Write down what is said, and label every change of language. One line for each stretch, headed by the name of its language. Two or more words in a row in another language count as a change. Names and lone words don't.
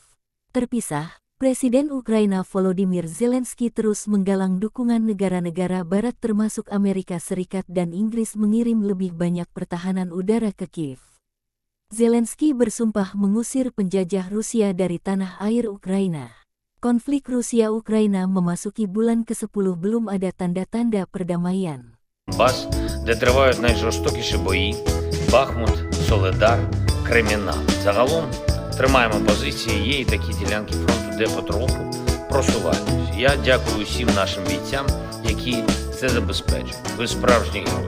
Indonesian: Terpisah, Presiden Ukraina Volodymyr Zelensky terus menggalang dukungan negara-negara barat termasuk Amerika Serikat dan Inggris mengirim lebih banyak pertahanan udara ke Kiev. Zelensky bersumpah mengusir penjajah Rusia dari tanah air Ukraina. Konflik Rusia-Ukraina memasuki bulan ke-10 belum ada tanda-tanda perdamaian.
Ukrainian: Де тривають найжорстокіші бої, Бахмут, Соледар, Кремінна. Загалом тримаємо позиції, є і такі ділянки фронту, де потроху просуваємось. Я дякую всім нашим бійцям, які це забезпечують. Ви справжні герої.